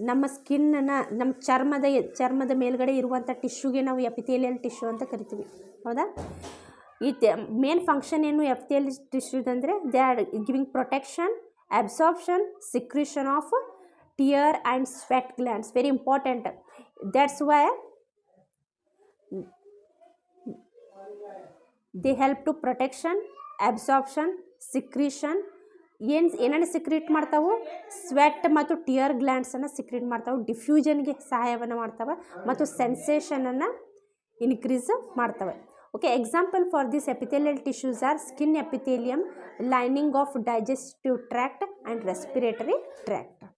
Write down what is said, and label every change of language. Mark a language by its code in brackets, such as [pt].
[kn] ನಮ್ಮ ಸ್ಕಿನ್ನನ್ನು, ನಮ್ಮ ಚರ್ಮದ ಮೇಲ್ಗಡೆ ಇರುವಂಥ ಟಿಶ್ಯೂಗೆ ನಾವು ಎಪಿಥೇಲಿಯಲ್ ಟಿಶ್ಯೂ ಅಂತ ಕರಿತೀವಿ. ಹೌದಾ? ಈ ಮೇನ್ ಫಂಕ್ಷನ್ ಏನು epithelial ಟಿಶ್ಯೂದಂದರೆ [en] They are giving protection, absorption, secretion of tear and sweat glands. Very important. That's why they help to protection, absorption, secretion. [kn] ಏನನ್ನು ಸಿಕ್ರೀಟ್ ಮಾಡ್ತಾವೆ? ಸ್ವೆಟ್ ಮತ್ತು ಟಿಯರ್ ಗ್ಲ್ಯಾಂಡ್ಸನ್ನು ಸಿಕ್ರೀಟ್ ಮಾಡ್ತಾವೆ. ಡಿಫ್ಯೂಷನ್ಗೆ ಸಹಾಯವನ್ನು ಮಾಡ್ತವೆ ಮತ್ತು ಸೆನ್ಸೇಷನನ್ನು ಇನ್ಕ್ರೀಸ್ ಮಾಡ್ತವೆ. [en] Okay, example for this epithelial tissues are skin epithelium, lining of digestive tract and respiratory tract.